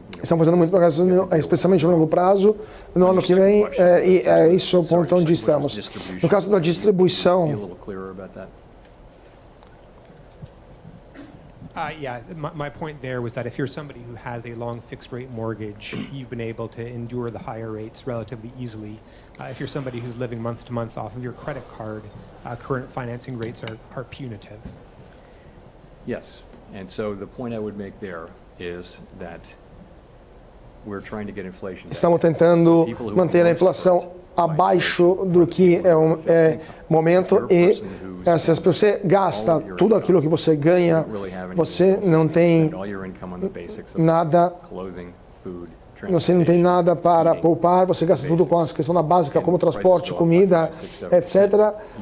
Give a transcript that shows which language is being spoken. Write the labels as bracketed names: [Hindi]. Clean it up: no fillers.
[Portuguese] Estão fazendo muito progresso, especialmente no longo prazo, no ano que vem, e é isso o ponto onde estamos. No caso da distribuição, [English] yeah, my point there was that if you're somebody who has a long fixed rate mortgage, you've been able to endure the higher rates relatively easily. If you're somebody who's living month to month off of your credit card, current financing rates are punitive. Yes, and so the point I would make there is that we're trying to get inflation down. [Portuguese] Estamos tentando manter a inflação abaixo do que é o momento e se você gasta tudo aquilo que você ganha, você não tem nada, você não tem nada para poupar, você gasta tudo com a questão da básica, como transporte, comida, etc.